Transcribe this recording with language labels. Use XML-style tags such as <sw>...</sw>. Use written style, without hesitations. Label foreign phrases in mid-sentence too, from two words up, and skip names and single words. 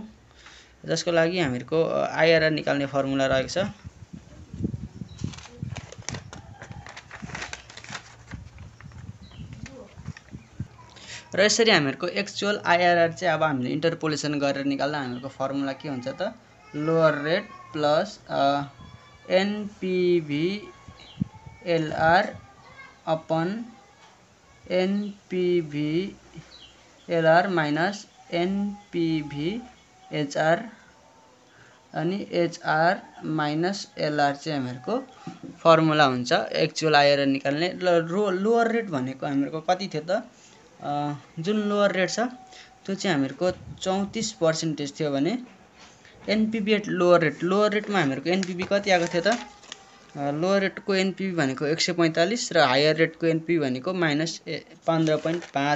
<ne>जसको लागि हामीहरुको IRR निकाल्ने फर्मुला रहेको छ। र यसरी हामीहरुको</ne> <en>actual IRR</en> <ne>चाहिँ अब हामीले इन्टरपोलेसन गरेर निकाल्दा हामीहरुको फर्मुला के हुन्छ त</ne> <en>lower rate plus NPV LR upon NPV LR minus NPV HR</en> <ne>अनि</ne> <en>HR minus LR</en> <ne>चाहिँ हामीहरुको फर्मुला हुन्छ</ne> <en>actual IRR</en> <ne>निकाल्ने।</ne> <en>lower rate</en> <ne>भनेको हामीहरुको कति थियो त जुन</ne> <en>lower rate</en> <ne>छ त्यो चाहिँ हामीहरुको 34% थियो भने</ne> <en>NPV at lower rateमा</en> <ne>हामीहरुको NPV कति आएको थियो त</ne> <en>lower rateको NPV</en> <ne>भनेको 145 र</ne> <en>higher rateको NPV</en> <ne>भनेको माइनस 15.5।</ne>